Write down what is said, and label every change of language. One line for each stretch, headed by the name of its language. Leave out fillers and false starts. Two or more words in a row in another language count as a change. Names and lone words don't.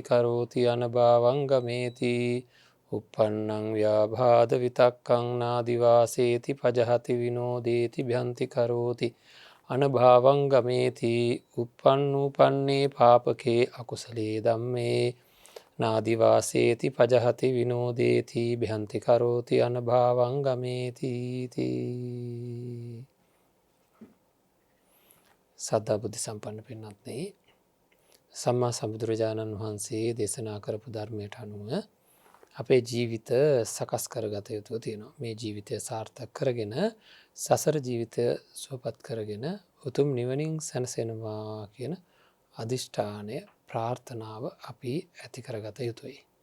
Pali: කරෝති අනභාවං ගමේති uppannං ව්‍යාබාධ විතක්කං නාදිවාසේති පජහති විනෝදේති භ්‍යන්ති කරෝති අනභාවං ගමේති uppannූපන්නේ පාපකේ අකුසලේ ධම්මේ නාදිවාසේති පජහති විනෝදේති භ්‍යන්ති කරෝති අනභාවං ගමේති
Sinhala: සද්ධා බුද්ධ සම්පන්න පින්වත්නි සම්මා සම්බුදුරජාණන් වහන්සේ දේශනා කරපු ධර්මයට අනුව අපේ ජීවිත සකස් කරගත යුතු තියෙනවා. මේ ජීවිතය සාර්ථක කරගෙන සසර ජීවිතය සුවපත් කරගෙන උතුම් නිවනින් සැනසෙනවා කියන අදිෂ්ඨානය ප්‍රාර්ථනාව අපි ඇති කරගත යුතුයි.